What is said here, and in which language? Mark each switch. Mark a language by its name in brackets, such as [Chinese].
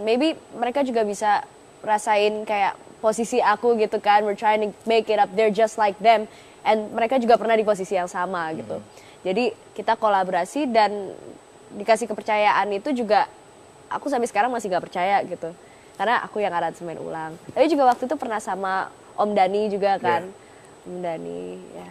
[Indonesian] Maybe mereka juga bisa rasain kayak posisi aku gitu kan. [English] We're trying to make it up there just like them. [Indonesian] And mereka juga pernah di posisi yang sama gitu. Jadi kita kolaborasi dan dikasih kepercayaan itu juga aku sampai sekarang masih gak percaya gitu. Karena aku yang aransemen ulang. Tapi juga waktu itu pernah sama Om Dhani juga kan. Om Dhani. Ya,